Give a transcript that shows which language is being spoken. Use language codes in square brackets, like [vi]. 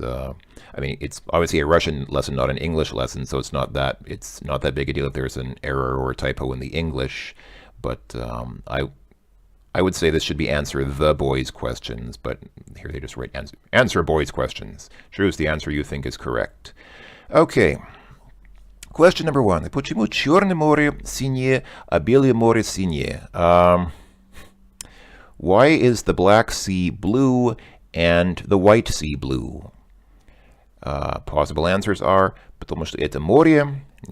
[en] I mean, it's obviously a Russian lesson, not an English lesson, so it's not that big a deal if there's an error or a typo in the English. But I would say this should be answer the boys' questions, but here they just write answer boys' questions. Choose the answer you think is correct. Okay. Question number 1. [ru] Почему Черное море синее, а Белое море синее? [en] Why is the Black Sea blue and the White Sea blue? Possible answers are [ru] потому что это море